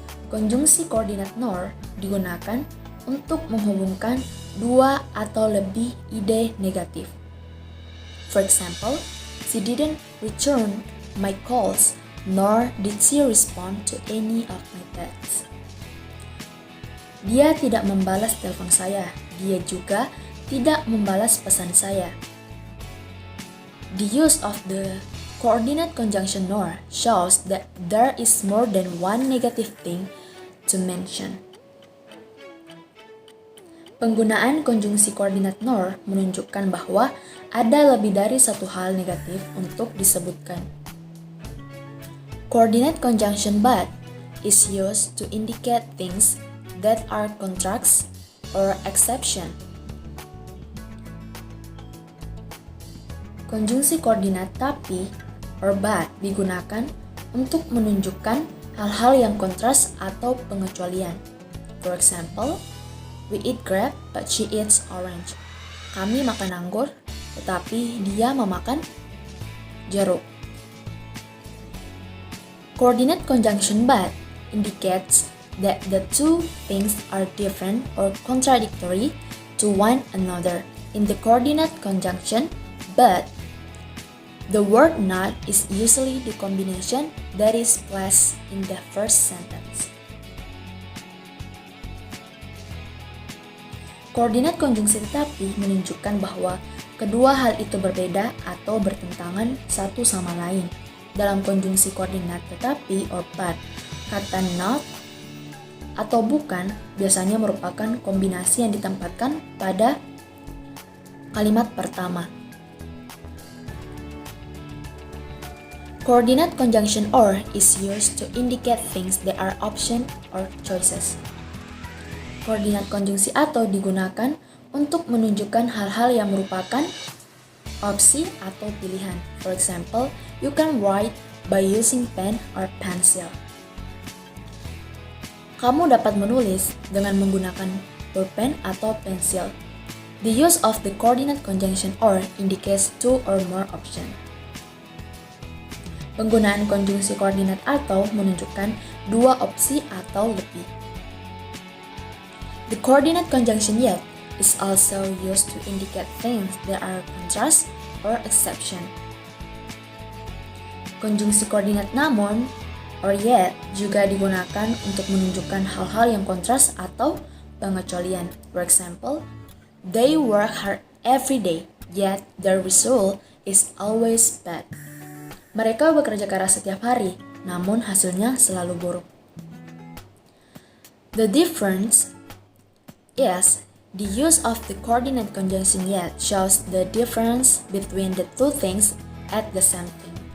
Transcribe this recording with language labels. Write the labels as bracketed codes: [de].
[id] Konjungsi koordinat nor digunakan untuk menghubungkan dua atau lebih ide negatif. [en] For example, she didn't return my calls, nor did she respond to any of my texts. [id] Dia tidak membalas telepon saya, dia juga tidak membalas pesan saya. [en] The use of the coordinate conjunction nor shows that there is more than one negative thing to mention. [id] Penggunaan konjungsi koordinat nor menunjukkan bahwa ada lebih dari satu hal negatif untuk disebutkan. [en] Coordinate conjunction but is used to indicate things that are contrasts or exception. [id] Konjungsi koordinat tapi or but digunakan untuk menunjukkan hal-hal yang kontras atau pengecualian. [en] For example, we eat grape but she eats orange. [id] Kami makan anggur, tetapi dia memakan jeruk. [en] Coordinate conjunction but indicates that the two things are different or contradictory to one another. In the coordinate conjunction but, the word not is usually the combination that is placed in the first sentence. [id] Koordinat konjungsi tetapi menunjukkan bahwa kedua hal itu berbeda atau bertentangan satu sama lain. Dalam konjungsi koordinat tetapi or but, kata not atau bukan biasanya merupakan kombinasi yang ditempatkan pada kalimat pertama. [en] Coordinate conjunction or is used to indicate things that are option or choices. [id] Koordinat konjungsi atau digunakan untuk menunjukkan hal-hal yang merupakan opsi atau pilihan. [en] For example, you can write by using pen or pencil. [id] Kamu dapat menulis dengan menggunakan pulpen atau pensil. [en] The use of the coordinate conjunction or indicates two or more options. [id] Penggunaan konjungsi koordinat atau menunjukkan dua opsi atau lebih. [en] The coordinate conjunction yet is also used to indicate things that are contrast or exception. [id] Konjungsi koordinat namun or yet juga digunakan untuk menunjukkan hal-hal yang kontras atau pengecualian. [en] For example, they work hard every day, yet their result is always bad. [id] Mereka bekerja keras setiap hari, namun hasilnya selalu buruk. [en] The difference is the use of the coordinate conjunction yet shows the difference between the two things at the same time.